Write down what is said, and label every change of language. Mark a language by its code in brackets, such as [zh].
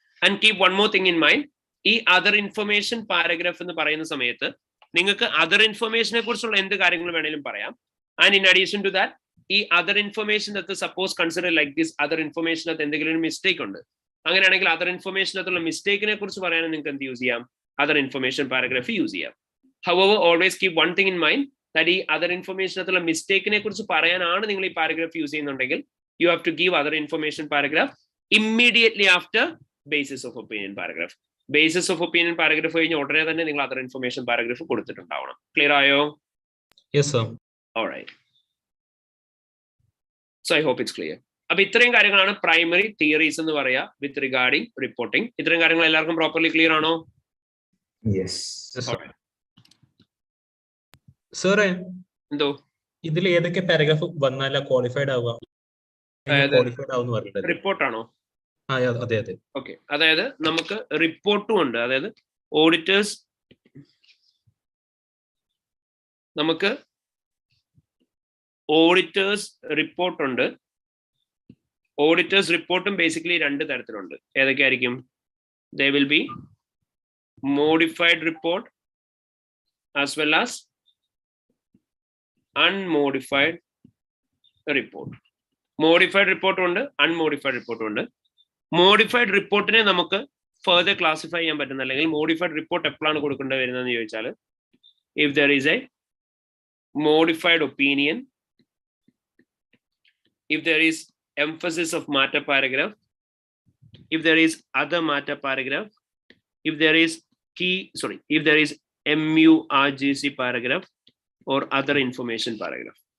[en] And keep one more thing in mind. [ml] ഈ other information paragraph എന്ന് പറയുന്ന സമയത്ത് നിങ്ങൾക്ക് അതർ ഇൻഫർമേഷനെ കുറിച്ചുള്ള എന്ത് കാര്യങ്ങൾ വേണേലും പറയാം. [en] and in addition to that, [ml] ഈ other ഇൻഫർമേഷനകത്ത് suppose consider like this, other ഇൻഫർമേഷനകത്ത് എന്തെങ്കിലും ഒരു മിസ്റ്റേക്ക് ഉണ്ട്, അങ്ങനെയാണെങ്കിൽ അതർ ഇൻഫർമേഷനകത്തുള്ള മിസ്റ്റേക്കിനെ കുറിച്ച് പറയാനും നിങ്ങൾക്ക് എന്ത് യൂസ് ചെയ്യാം? അതർ ഇൻഫർമേഷൻ പാരഗ്രാഫ് യൂസ് ചെയ്യാം. [en] However, always keep one thing in mind, that [ml] ഈ അതർ ഇൻഫർമേഷനകത്തുള്ള മിസ്റ്റേക്കിനെ കുറിച്ച് പറയാനാണ് നിങ്ങൾ ഈ പാരഗ്രാഫ് യൂസ് ചെയ്യുന്നുണ്ടെങ്കിൽ [en] you have to give other information paragraph immediately after basis of opinion paragraph. [ml] Basis of opinion paragraph കഴിഞ്ഞ ഉടനെ തന്നെ നിങ്ങൾ അതർ ഇൻഫർമേഷൻ പാരഗ്രാഫ് കൊടുത്തിട്ടുണ്ടാവണം. ക്ലിയർ ആയോ? [en] Yes sir. All right. So I hope it's clear. [ml] അപ്പൊ ഇത്രയും കാര്യങ്ങളാണ് primary theories എന്ന് പറയാ [en] With regarding reporting. [ml] ഇത്രയും കാര്യങ്ങൾ എല്ലാവർക്കും പ്രോപ്പർലി ക്ലിയർ ആണോ? [en] Yes. [ml] സാറേ, എന്തോ ഇതിൽ ഏതൊക്കെ പാരഗ്രാഫ് വന്നാല ക്വാളിഫൈഡ് ആവുക? ക്വാളിഫൈഡ് ആവുന്ന പറഞ്ഞിട്ട് റിപ്പോർട്ടാണോ? അതെ അതെ. ഓക്കെ, അതായത് നമുക്ക് റിപ്പോർട്ടും ഉണ്ട്. അതായത് ഓഡിറ്റേഴ്സ്, നമുക്ക് ഓഡിറ്റേഴ്സ് റിപ്പോർട്ട് ഉണ്ട്. ഓഡിറ്റേഴ്സ് റിപ്പോർട്ടും ബേസിക്കലി രണ്ട് തരത്തിലുണ്ട്. ഏതൊക്കെയായിരിക്കും? [en] They will be modified report as well as unmodified report. [ml] Modified റിപ്പോർട്ടും ഉണ്ട്, അൺമോഡിഫൈഡ് റിപ്പോർട്ടും ഉണ്ട്. മോഡിഫൈഡ് റിപ്പോർട്ടിനെ നമുക്ക് ഫർദർ ക്ലാസിഫൈ ചെയ്യാൻ പറ്റുന്ന, അല്ലെങ്കിൽ മോഡിഫൈഡ് റിപ്പോർട്ട് എപ്പോഴാണ് കൊടുക്കേണ്ടി വരുന്നതെന്ന് ചോദിച്ചാൽ, [en] If there is a modified opinion, if there is emphasis of matter paragraph, if there is other matter paragraph, if there is if there is MURGC paragraph or other information paragraph.